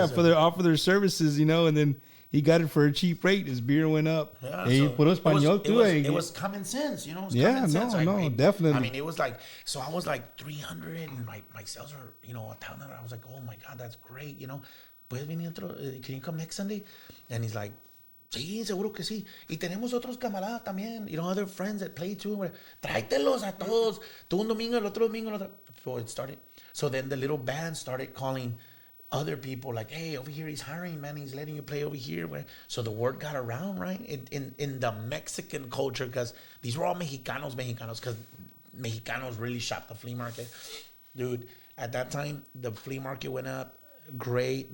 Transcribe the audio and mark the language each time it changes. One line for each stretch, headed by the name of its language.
English: Yeah, offer their services, and then he got it for a cheap rate. His beer went up. Yeah, so it was common sense, definitely. I mean, it was like, so I was like 300 and my sales are, 1,000. I was like, oh my God, that's great,
Spanish: ¿Puedes venir otro?
English: Can you come next Sunday?
Spanish: And he's like, sí, seguro que sí. Y tenemos otros camaradas también,
English: other friends that play too.
Spanish: Tráetelos a todos. Tú un domingo, el otro domingo, el otro.
English: So it started. So then the little band started calling other people like, hey, over here he's hiring, man. He's letting you play over here. So the word got around, right? In the Mexican culture, because these were all Mexicanos, because Mexicanos really shopped the flea market. Dude, at that time, the flea market went up. Great.